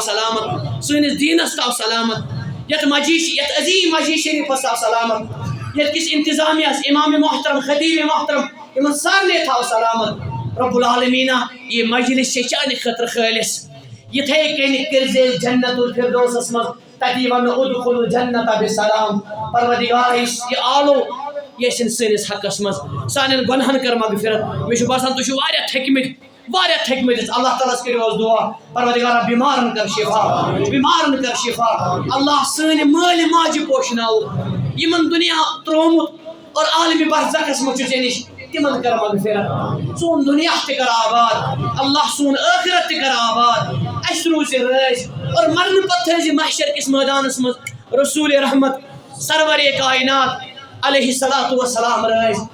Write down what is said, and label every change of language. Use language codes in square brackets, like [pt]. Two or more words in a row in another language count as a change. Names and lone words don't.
[ks] سلامت سٲنِس دیٖنس تھاو سلامت یتھ یتھ عظیٖم مسجد شریٖفس تھاو سلامت یتھ کِس انتظامیہس امام محترم خطیب محترم یِمن سارنٕے تھاو سلامت رب العالمیٖنہ یہِ مجلس چھِ چانہِ خٲطرٕ خٲلِص یِتھے کٔنۍ کٔرزِ جنت الفردوسس منٛز تتی ونو [ar] ادخلوا الجنة بسلام [ks] پروردگارا یُس یہِ آلو یہِ ٲسِن سٲنِس حقس منٛز سانٮ۪ن گۄنہن کر مغفرت مےٚ چھُ باسان تُہۍ چھِو واریاہ تھٔکمٕتۍ حظ اللہ تعالیٰ ہس کٔرِو حظ دعا پروردگارا بیمارن کر شفا اللہ سٲنۍ مٲلۍ ماجہِ پوشناوُکھ یِمن دُنیا ترٛوومُت اور عالمِ برزخس منٛز چھُ ژےٚ نِش تِمن کر مغفرت سون دُنیا تہِ کر آباد اللہ سون ٲخرت تہِ کر آباد اسہِ روٗزِ رٲضۍ اور مرنہٕ پتہٕ تھٲیزِ محشر کِس مٲدانس منٛز رسول رحمت سرور کائنات [ar] علیہ الصلوۃ والسلام [ks] رٲضۍ